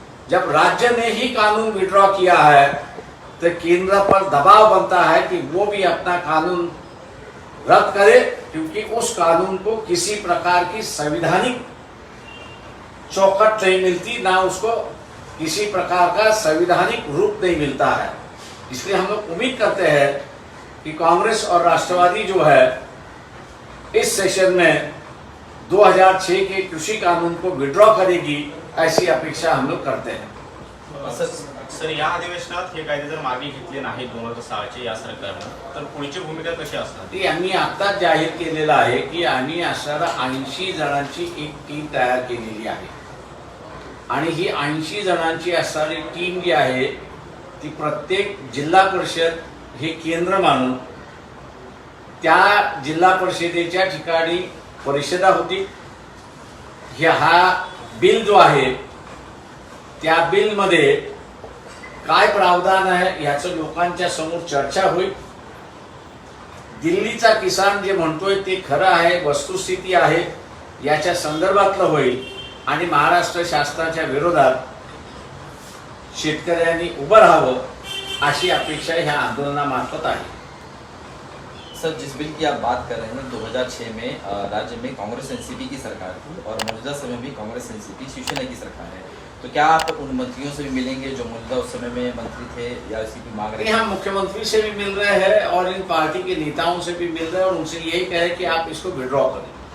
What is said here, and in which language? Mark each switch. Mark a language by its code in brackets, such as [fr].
[hi] जब राज्य ने ही कानून विड्रॉ किया है तो केंद्र पर दबाव बनता है कि वो भी अपना कानून रद्द करे, क्योंकि उस कानून को किसी प्रकार की संवैधानिक चौकट नहीं मिलती, ना उसको किसी प्रकार का संवैधानिक रूप नहीं मिलता है। इसलिए हम लोग उम्मीद करते हैं कि कांग्रेस और राष्ट्रवादी जो है इस सेशन में 2006 के कृषि कानून को विड्रॉ करेगी, ऐसी अपेक्षा हम लोग करते हैं। [mr] सर या अधिवेशनात हे कायदे जर मागे घेतले नाही 2006चे या सरकारनं तर पुढची भूमिका कशी असणार? ती आम्ही आत्ताच जाहीर केलेलं आहे की आम्ही असणारा 80 जणांची एक टीम तयार केलेली आहे, आणि ही 80 जणांची असणारी टीम जी आहे ती प्रत्येक जिल्हा परिषद हे केंद्र मानून त्या जिल्हा परिषदेच्या ठिकाणी परिषदा होती. हा बिल जो आहे त्या बिलमध्ये काय प्रावधान आहे याचं लोकांच्या समोर चर्चा होईल. दिल्लीचा किसान जे म्हणतोय ते खरं आहे, वस्तुस्थिती आहे याच्या संदर्भातलं होईल आणि महाराष्ट्र शासनाच्या विरोधात शेतकऱ्यांनी उभं राहावं अशी अपेक्षा ह्या आंदोलनामार्फत आहे. [hi] सर, जिस बिल की आप बात कर रहे हैं 2006 में राज्य में कांग्रेस एनसीपी की सरकार थी और मौजूदा समय में कांग्रेस एनसीपी शिवसेना की सरकार है, तो क्या आप उन मंत्रियों से भी मिलेंगे जो मौजूदा उस समय में मंत्री थे या इसकी भी मांग रहे हम मुख्यमंत्री से भी मिल रहे हैं और इन पार्टी के नेताओं से भी मिल रहे हैं और उनसे यही कहे कि आप इसको विड्रॉ करें.